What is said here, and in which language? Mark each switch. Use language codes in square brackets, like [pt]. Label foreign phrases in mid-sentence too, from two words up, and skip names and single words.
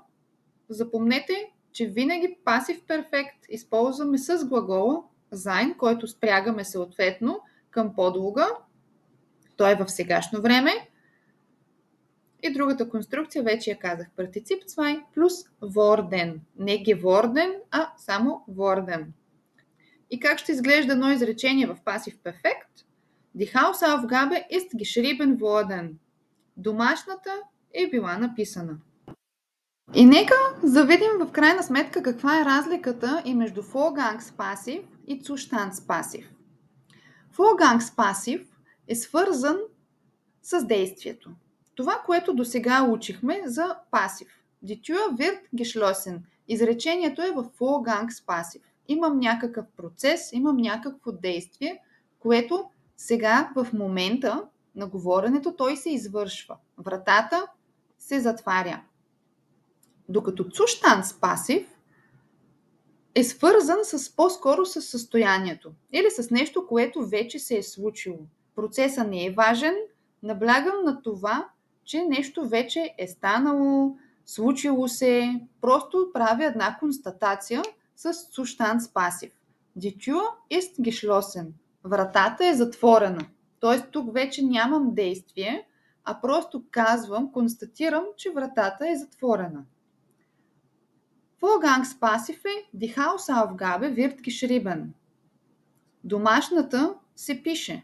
[bg] Запомнете, че винаги пасив перфект използваме с глагола sein, който спрягаме съответно към подлога. Той е в сегашно време. И другата конструкция вече я казах. Партицип 2 плюс worden. Не geworden, а само worden. И как ще изглежда едно изречение в пасив перфект? [de] Die Hausaufgabe ist geschrieben worden. [bg] Домашната е била написана. И нека завидим в крайна сметка каква е разликата и между Vorgangspassiv и Zustandspassiv. Vorgangspassiv е свързан с действието. Това, което досега учихме за пасив. [de] Die Tür wird geschlossen. [bg] Изречението е в Vorgangspassiv. Имам някакъв процес, имам някакво действие, което сега в момента на говоренето той се извършва. Вратата се затваря. Докато Zustandspassiv е свързан по-скоро с състоянието или с нещо, което вече се е случило. Процесът не е важен, наблягам на това, че нещо вече е станало, случило се, просто правя една констатация с Zustandspassiv. [de] Die Tür ist geschlossen. [bg] Вратата е затворена. Т.е. тук вече нямам действие, а просто казвам, констатирам, че вратата е затворена. [de] Vorgangspassiv е Die Hausaufgabe wird geschrieben. [bg] Домашната се пише.